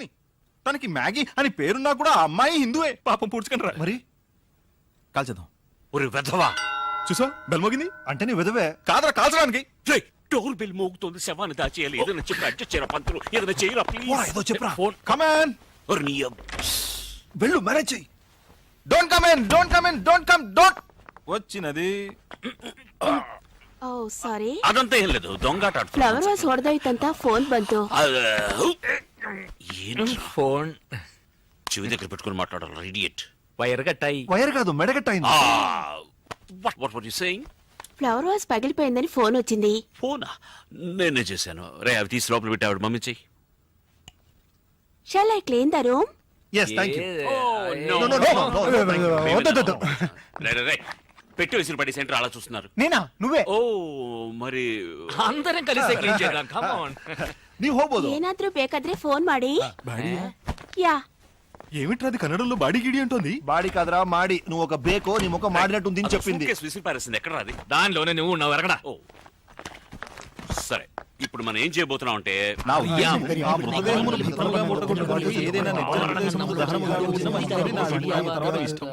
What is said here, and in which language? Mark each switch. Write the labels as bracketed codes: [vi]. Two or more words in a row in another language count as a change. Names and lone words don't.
[te] తనకి మ్యాగీ అని పేరున్నా కూడా ఆ అమ్మాయి హిందూయే. పాపం పూడ్చుకని రా. మరి కాల్చేద్దాం. ఒరే వెధవా. చూసా బెల్ మోగింది. అంటే నీ విధవే. కాదరా కాల్చడానికి. రేయ్, డోర్ బెల్ మోగుతోంది. శవాన్ని దాచేయాలి. ఏదైనా చెప్పి అడ్జస్ట్ చేయరా పంతులు. ఏదైనా చేయరా పోరా, ఏదో ప్లీజ్. చెప్పురా. ఫోన్. [en] come on. [te] ఒరే నీ వెళ్ళు, మేనేజ్ చెయ్యి. [en] don't come in. don't come in. don't come. don't. [te] వచ్చినది [kn] ಓ ಸಾರಿ [te] అదంతా ఏం లేదు దొంగాట [en] flower vase [kn] ಹೊಡೆದೋಯ್ತಂತ ಫೋನ್ ಬಂತು [te] ఫోన్ చెవి దగ్గర పెట్టుకుని మాట్లాడాలి ఇడియట్. వైర్ కట్టాయి. వైర్ కాదు మెడగట్టయింది. [en] what what you saying? flower vase [te] పగిలిపోయిందని ఫోన్ వచ్చింది. ఫోనా? నేనే చేశాను. రే అవి తీసి లోపల పెట్టి ఆవిడ మమ్మీ చెయ్యి. [en] shall I clean the room? yes thank you. [te] వద్దొద్దొద్దు. రే పెట్టి విసిరి పడి సెంటర్ అలా చూస్తున్నారు. నేనా? నువ్వే? ఓ మరి అందరం కలిసి క్లీన్ చేద్దాం. [en] come on. [kn] ನೀವು ಹೋಗ್ಬೋದು. ಏನಾದ್ರೂ ಬೇಕಾದ್ರೆ ಫೋನ್ ಮಾಡಿ. [te] యా ఏమిట్రది కన్నడంలో బాడీ గిడి అంటోంది? బాడీ కాదురా మాడి. నువ్వు ఒక బేకో నీ ముఖం మాడినట్టుంది అని చెప్పింది. సూట్కేస్ విసిరి పారేసింది. ఎక్కడ రాది? దానిలోనే నువ్వు ఉన్నావు ఎరగడా. ఓ సరే ఇప్పుడు మనం ఏం చేయబోతున్నాం అంటే [kn] ನಾವು [te] ఆ మృతదేహమును భద్రముగా ముట్టగొట్టుకొని ఏదైనా నిర్జన ప్రదేశములో దహనముగా ఉంచినమని నా అభిప్రాయం తర్వాత ఇష్టం.